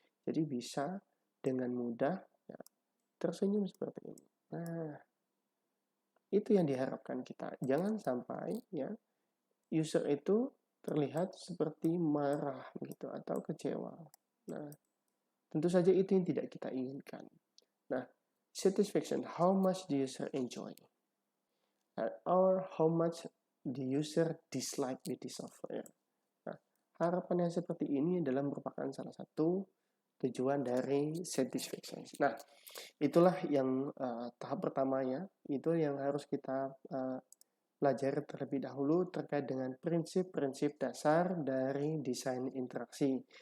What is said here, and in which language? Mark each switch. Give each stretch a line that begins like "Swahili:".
Indonesian: Jadi bisa dengan mudah ya, tersenyum seperti ini. Nah, itu yang diharapkan kita. Jangan sampai ya user itu terlihat seperti marah gitu atau kecewa. Nah, tentu saja itu yang tidak kita inginkan.
English: Nah, satisfaction, how much the user enjoy or how much the user dislike with the software.
Indonesian: Nah, harapan yang seperti ini adalah merupakan salah satu tujuan dari satisfaction. Nah, itulah yang tahap pertamanya, itu yang harus kita pelajari terlebih dahulu terkait dengan prinsip-prinsip dasar dari desain interaksi.